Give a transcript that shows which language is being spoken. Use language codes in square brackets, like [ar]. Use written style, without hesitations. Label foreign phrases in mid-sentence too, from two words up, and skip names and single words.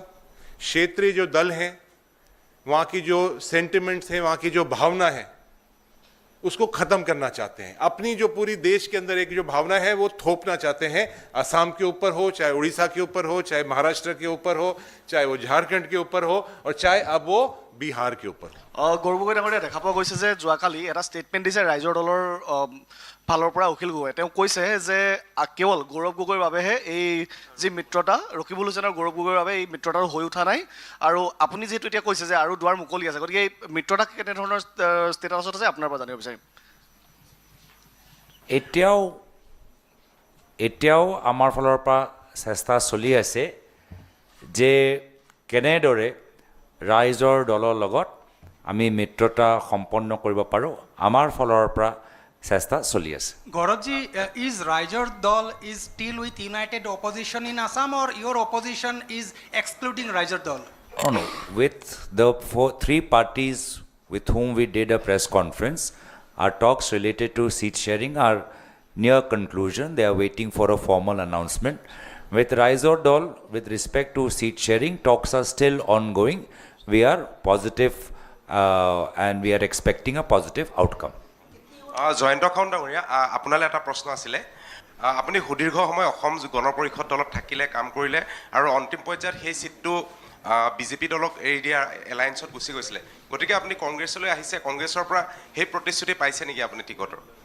[hi] क्षेत्रीय जो दल हैं, वहाँ की जो सेंटिमेंट्स हैं, वहाँ की जो भावना है, उसको ख़त्म करना चाहते हैं। अपनी जो पूरी देश के अंदर एक जो भावना है वो थोपना चाहते हैं, असम के ऊपर हो, चाहे उड़ीसा के ऊपर हो, चाहे महाराष्ट्र के ऊपर हो, चाहे वो झारखंड के ऊपर हो, और चाहे अब वो बिहार के ऊपर। [as] গৌৰৱ গগৈ ডাঙৰীয়া, দেখা পোৱা গৈছে যে যোৱাকালি এটা ষ্টেটমেণ্ট দিছে ৰাইজৰ দলৰ ফালৰ পৰা অখিল গগৈ। তেওঁ কৈছে যে কেৱল গৌৰৱ গগৈৰ বাবেহে এই যি মিত্ৰতা, ৰকিবুল হুছেইন আৰু গৌৰৱ গগৈৰ বাবে এই মিত্ৰতাটো হৈ উঠা নাই, আৰু আপুনি যিহেতু এতিয়া কৈছে যে আৰু দুৱাৰ মুকলি আছে, গতিকে এই মিত্ৰতা কেনেধৰণৰ ষ্টেটাছত আছে আপোনাৰ পৰা জানিব বিচাৰিম। এতিয়াও আমাৰ ফালৰ পৰা চেষ্টা চলি আছে যে কেনেদৰে ৰাইজৰ দলৰ লগত আমি মিত্ৰতা সম্পন্ন কৰিব পাৰোঁ। আমাৰ ফালৰ পৰা চেষ্টা চলি আছে। [en] Gauravji, is Raijor Dal is still with united opposition in Assam, or your opposition is excluding Raijor Dal? No. With the three parties with whom we did a press conference, our talks related to seat sharing are near conclusion. They are waiting for a formal announcement. With Raijor Dal, with respect to seat sharing, talks are still ongoing. We are positive and we are expecting a positive outcome. [as] জয়ন্ত খাউণ্ড ডাঙৰীয়া, আপোনালৈ এটা প্ৰশ্ন আছিলে। আপুনি সুদীৰ্ঘ সময় অসম গণ পৰিষদ দলত থাকিলে, কাম কৰিলে, আৰু অন্তিম পৰ্যায়ত সেই চিটটো বিজেপি দলক এৰি দিয়া এলায়েন্সত গুচি গৈছিলে, গতিকে আপুনি কংগ্ৰেছলৈ আহিছে, কংগ্ৰেছৰ পৰা সেই প্ৰতিশ্ৰুতি পাইছে নেকি আপুনি টিকটৰ?